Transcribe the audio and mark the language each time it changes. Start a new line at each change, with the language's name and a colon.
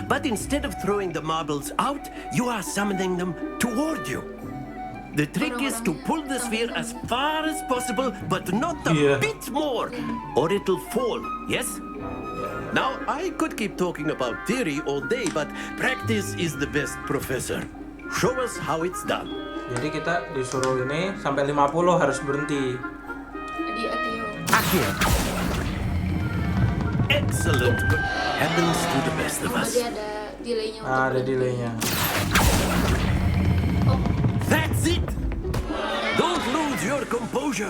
English: But instead of throwing the marbles out, you are summoning them toward you. The trick is to pull the sphere as far as possible, but not a Yeah. bit more, or it'll fall, yes? Now, I could keep talking about theory all day, but practice is the best professor. Show us how it's done.
Indonesian: Jadi kita disuruh ini sampai 50 harus berhenti. Di Akio. Akio.
English: Excellent. Good heavens to the best of us.
Indonesian: Dia ada delaynya untuk Ada berhenti. delaynya. Oh,
English: That's it. Don't lose your composure.